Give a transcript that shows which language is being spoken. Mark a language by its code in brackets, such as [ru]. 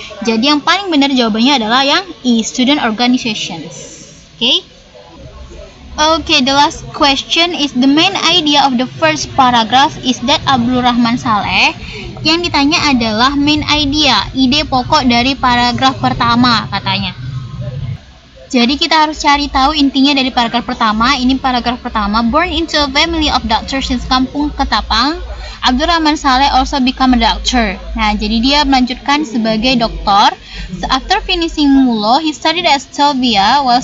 [id] Jadi yang paling benar jawabannya adalah yang E, student organizations. [en] Okay, the last question is the main idea of the first paragraph is that Abdul Rahman Saleh. [id] Yang ditanya adalah main idea, ide pokok dari paragraf pertama katanya. Jadi kita harus cari tahu intinya dari paragraf pertama. Ini paragraf pertama. [en] Born into a family of doctors in Kampung Ketapang, Abdul Rahman Saleh also become a doctor. [id] Nah, jadi dia melanjutkan sebagai dokter. [en] So, after finishing Mulo, he studied at Stovia.